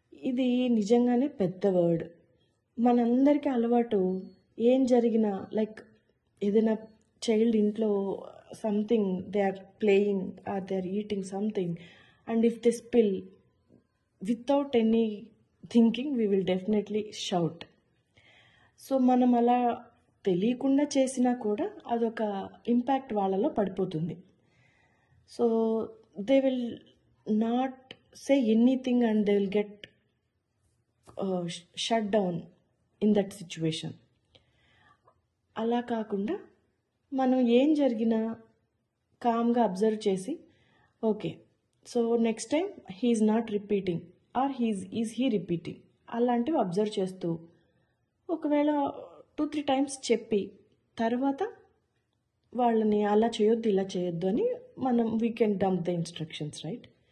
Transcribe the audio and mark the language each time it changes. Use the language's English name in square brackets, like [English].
[Telugu] ఇది నిజంగానే పెద్ద వర్డ్. మనందరికీ అలవాటు, ఏం జరిగినా, [English] Like ఏదైనా child ఇంట్లో something they are playing or they are eating something, and if they spill, without any thinking we will definitely shout. [Telugu] So మనం అలా తెలియకుండా చేసినా కూడా అదొక ఇంపాక్ట్ వాళ్ళలో పడిపోతుంది. [English] So they will not say anything and they will get shut down in that situation. [Telugu] అలా కాకుండా మనం ఏం జరిగినా కామ్గా అబ్జర్వ్ చేసి [English] okay so next time he is not repeating or is he repeating [Telugu] అలాంటివి అబ్జర్వ్ చేస్తూ ఒకవేళ 2-3 టైమ్స్ చెప్పి తర్వాత వాళ్ళని అలా చేయొద్దు ఇలా చేయొద్దు అని మనం [English] we can dump the instructions, [Telugu] right?